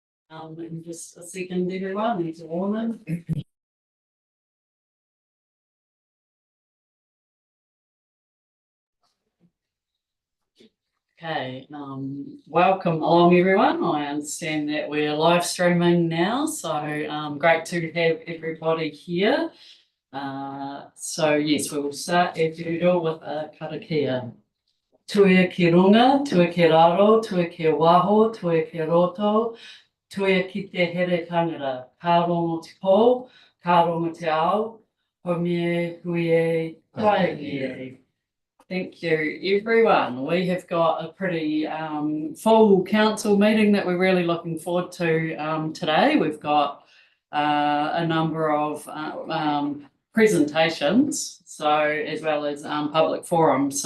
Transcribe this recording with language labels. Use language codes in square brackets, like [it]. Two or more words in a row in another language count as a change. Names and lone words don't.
[en] In just a second, everyone, need to warm them. Okay, welcome along everyone. I understand that we're live streaming now, so great to have everybody here. So yes, we will start as usual with a karakia. [mi] Tuia ki runga, tuia ki raro, tuia ki waho, tuia ki roto, tuia ki te here tangara, ka rongo te pō, ka rongo te ao, homie huie tae. [en] Thank you, everyone. We have got a pretty full council meeting that we're really looking forward to today. We've got a number of presentations, so as well as public forums.